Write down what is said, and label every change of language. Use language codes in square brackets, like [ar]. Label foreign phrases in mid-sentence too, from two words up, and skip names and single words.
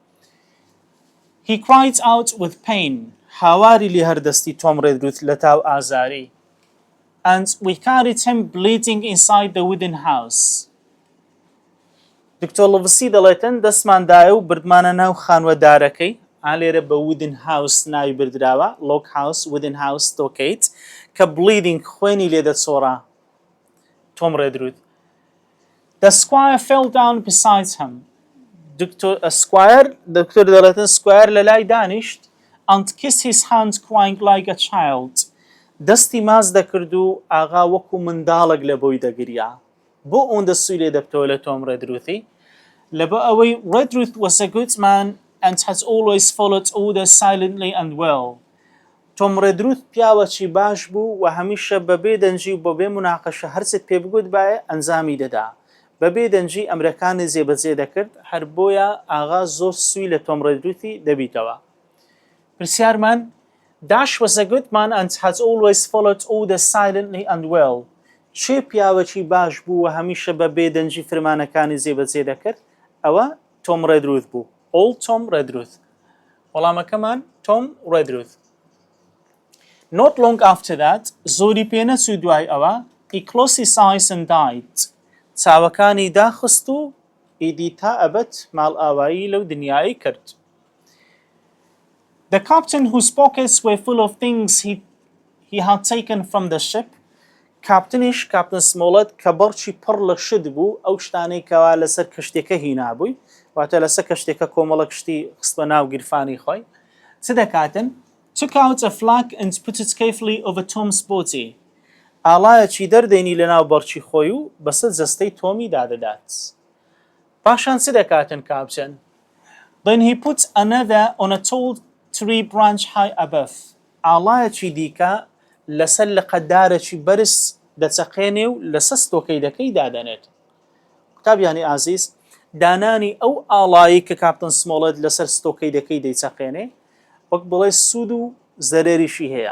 [en] He cried out with pain. [ckb] هاواری لێ هەردەستی تۆم ڕێدروث لە تاو ئازاری. [en] And we carried him bleeding inside the wooden house. [ckb] دکتۆر لوڤسی دەڵێتن دەستماندایە و بردمانە ناو خانوەدارەکەی ئالێرە بە [en] wooden house [ckb] ناوی بردراوە [en] log house wooden house stockade [ckb] کە bleeding خوێنی لێ دەچۆڕا تۆم ڕێدروث. [en] The squire fell down beside him. [ckb] دکتۆر دەڵێتن سکوایر لە لای دانیشت [en] and kissed his hand crying like a child. [ckb] دەستی ماز دەکرد و ئاغا وەکو منداڵک لە بۆی دەگریا بۆ ئەوەندە سووی لێ دەبتەوە لە تۆم ڕێدروثی لەبە ئەوەی [en] Redruth was a good man and has always followed orders silently and well. [ckb] تۆم ڕێدروث پیاوەکی باش بوو و هەمیشە بەبێ دەنجی و بەبێ مناقەشە هەرچێت پێ بگوت باە ئەنجامی دەدا بەبێ دەنجی ئەمرەکانی جێبەجێ دەکرد هەر بۆیە ئاغا زۆر سووی لە تۆم ڕێدروثی دەبیتەوە. [en] پرسیارمان Dash was a good man and has always followed orders silently and well. [ckb] چێ پیاوەکی باش بوو و هەمیشە بە بێدەنجی فرمانەکانی جێبەجێ دەکرد؟ ئەوە تۆم ڕێدروث بوو. [en] Old Tom Redruth. [ckb] وەڵامەکەمان تۆم ڕێدروث. [en] Not long after that, [ckb] زۆری پێ نەچوو دوای ئەوە [en] he closed his eyes and died. [ckb] چاوەکانی داخست و ئیدی تا ئەبەت ماڵ ئاوایی لەو دنیای کرد. [en] The captain whose pockets were full of things he had taken from the ship. [ckb] کاپتنیش کاپتن سمۆڵەت کە بەڕکی پڕ لە شت بوو ئەو شتانەی کەوا لەسەر کەشتێکە هینابووی واتە لەسەر کەشتێکە کۆمەڵە کشتی خستە ناو گیرفانی خۆی چ دەکاتن؟ [en] took out a flag and put it carefully over Tom's body. [ckb] ئاڵایەکی دەردێنی لە ناو بەڕکی خۆی و بەسەر جەستەی تۆمی دادەدات. پاشان چ دەکاتن کاپتن؟ [en] Then he put another on a tall tree branch high above. [ckb] ئاڵایەکی دیکە لەسەر لە قەدارێکی بەرز دەچەقێنێ و لەسەر ستۆکەی دەکەی دادەنێت. قوتابیانی ئازیز دانانی ئەو ئاڵایی کە کاپتن سمۆڵەت لەسەر ستۆکەی دەکەی دەیچەقێنێ وەک بڵێ سوود و زەرێریشی هەیە.